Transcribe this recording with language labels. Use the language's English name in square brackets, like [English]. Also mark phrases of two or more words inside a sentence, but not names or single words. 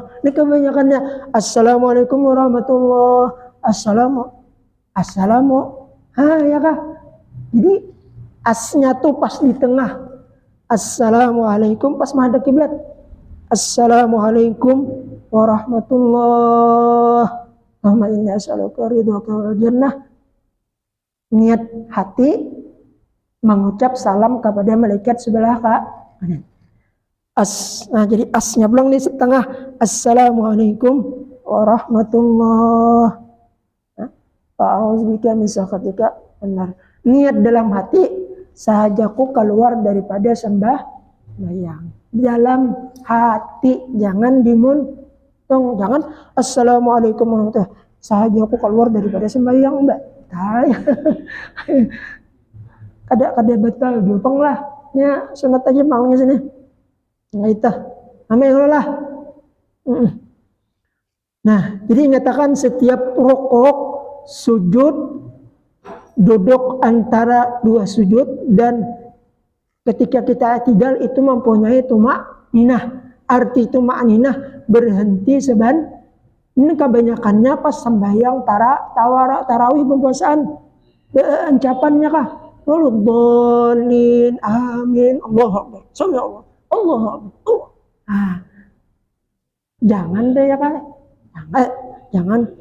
[Banjar] Ini kebanyakannya [Arabic] السلام عليكم ورحمة الله. [Banjar] Assalamu. Ya kah? Jadi asnya tuh pas di tengah. Assalamualaikum pas menghadap kiblat. [Arabic] السلام عليكم ورحمة الله. اللهم إني أسألك رضاك والجنة. [Banjar] Niat hati mengucap salam kepada malaikat sebelah kanan. Nah jadi asnya pulang di setengah. [Arabic] السلام عليكم ورحمة الله. فأعوذ بك من سخطك. [Banjar] Benar. Niat dalam hati sahajaku keluar daripada sembahyang. Dalam hati, jangan dimuntung, jangan [Arabic] السلام عليكم ورحمة الله وبركاته. [Banjar] Sahajaku keluar daripada sembahyang, mbak. Kada betul, jupeng lah. Ya sunat aja maunya sini. Nggak itu. Amin lah. Nah, jadi nyatakan setiap rukuk, sujud, duduk antara dua sujud, dan ketika kita i'tidal itu mempunyai tumakninah. Arti tumakninah berhenti seban. Ini kebanyakannya pas sembahyang tarawih pempuasaan. Ancapannya kah? [Arabic] ولا الضالين آمين, الله أكبر سمع الله الله أكبر. [Banjar] Jangan deh ya kah? Jangan.